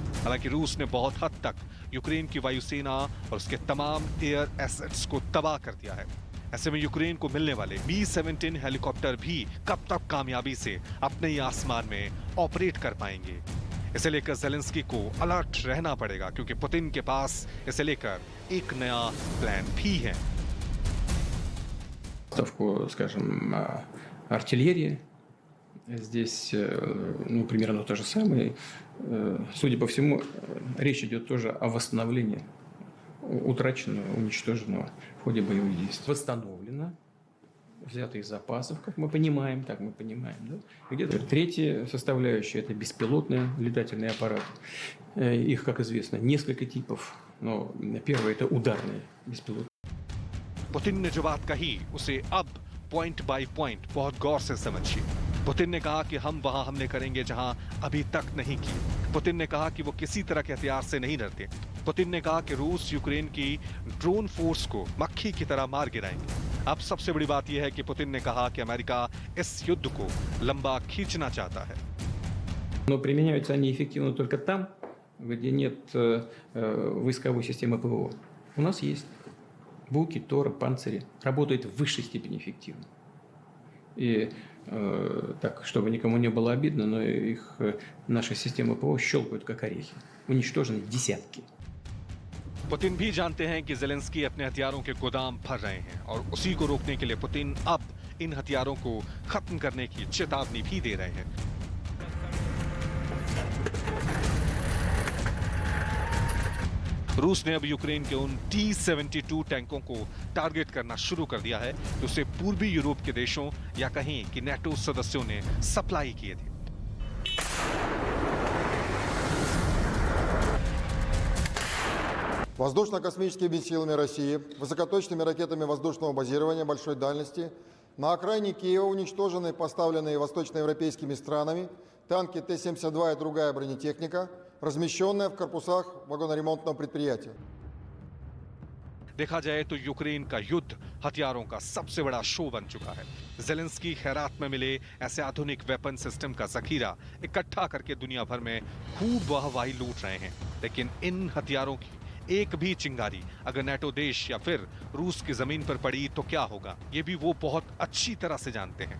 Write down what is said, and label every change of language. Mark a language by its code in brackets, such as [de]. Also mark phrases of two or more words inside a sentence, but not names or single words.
[hi] हालांकि रूस ने बहुत हद तक यूक्रेन की वायुसेना और उसके तमाम [en] air assets [hi] को तबाह कर दिया है। ऐसे में यूक्रेन को मिलने वाले Mi-17 हेलीकॉप्टर भी कब तक कामयाबी से अपने ही आसमान में ऑपरेट कर पाएंगे। इसे लेकर जेलेंस्की को अलर्ट रहना पड़ेगा, क्योंकि पुतिन के पास इसे लेकर एक नया प्लान भी है। [ru] Скажем, артиллерии. Здесь, ну, примерно то же самое. Судя по всему, речь идет тоже о восстановлении утраченного, уничтоженного в ходе боевых действий. Восстановлено, взято из запасов, как мы понимаем, да? И где-то третья составляющая – это беспилотные летательные аппараты. Их, как известно, несколько типов, но первый – это ударные беспилотные. [hi] पुतिन ने जो बात कही उसे अब [en] point by point [hi] बहुत गौर से समझिए। पुतिन ने कहा कि हम वहां हमले करेंगे जहां अभी तक नहीं किए। पुतिन ने कहा कि वो किसी तरह के हथियार से नहीं डरते। पुतिन ने कहा कि रूस यूक्रेन की ड्रोन फोर्स को मक्खी की तरह मार गिराएंगे। अब सबसे बड़ी बात यह है कि पुतिन ने कहा कि अमेरिका इस युद्ध को लंबा खींचना चाहता है। [ru] Но применяются они эффективно только там, где нет войсковой системы ПВО. У нас есть. Буки, Торы, панцири работают в высшей степени эффективно. И так, чтобы никому не было обидно, но их наши системы ПВО щелкают как орехи. Уничтожены десятки. [hi] पुतिन भी जानते हैं कि ज़ेलेंस्की अपने हथियारों के गोदाम भर रहे हैं और उसी को रोकने के लिए पुतिन अब इन हथियारों को खत्म करने की चेतावनी भी दे रहे हैं। रूस ने अब यूक्रेन के उन T-72 टैंकों को टारगेट करना शुरू कर दिया है तो उसे पूर्वी यूरोप के देशों या कहीं कि NATO सदस्यों ने सप्लाई किए थे। [ru] Воздушно-космическими силами России, высокоточными ракетами воздушного базирования большой дальности на окраине Киева уничтожены поставленные восточноевропейскими странами танки Т-72 и другая бронетехника, размещенная в корпусах вагоноремонтного предприятия. [hi] देखा जाए तो यूक्रेन का युद्ध हथियारों का सबसे बड़ा शो बन चुका है। ज़ेलेंस्की खैरात में मिले ऐसे आधुनिक [en] weapon system [hi] का जखीरा इकट्ठा करके दुनिया भर में खूब वाहवाही लूट रहे हैं, लेकिन इन हथियारों की एक भी चिंगारी अगर NATO देश या फिर रूस की जमीन पर पड़ी तो क्या होगा, ये भी वो बहुत अच्छी तरह से जानते हैं।